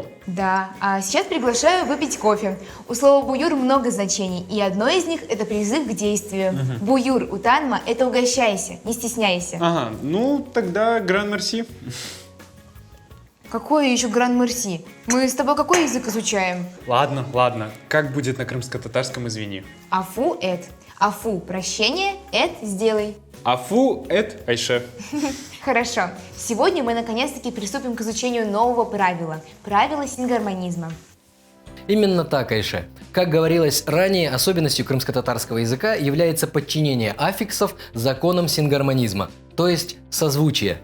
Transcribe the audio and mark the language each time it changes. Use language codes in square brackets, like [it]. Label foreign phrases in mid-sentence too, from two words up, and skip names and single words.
[ru] Да, а сейчас приглашаю выпить кофе. У слова «буюр» много значений, и одно из них – это призыв к действию. [crh] Буюр, утанма [ru] – это угощайся, не стесняйся. Ага, ну тогда гран-мерси. Какое еще гран-мерси? Мы с тобой какой язык изучаем? Ладно, ладно. Как будет на крымско-татарском, извини. [crh] Афу – эт. [ru] Афу – прощение, эт – сделай. [crh] Афу эт Айше. [ru] Хорошо. Сегодня мы наконец-таки приступим к изучению нового правила – правила сингармонизма. Именно так, Айше. Как говорилось ранее, особенностью крымско-татарского языка является подчинение аффиксов законам сингармонизма, то есть созвучие.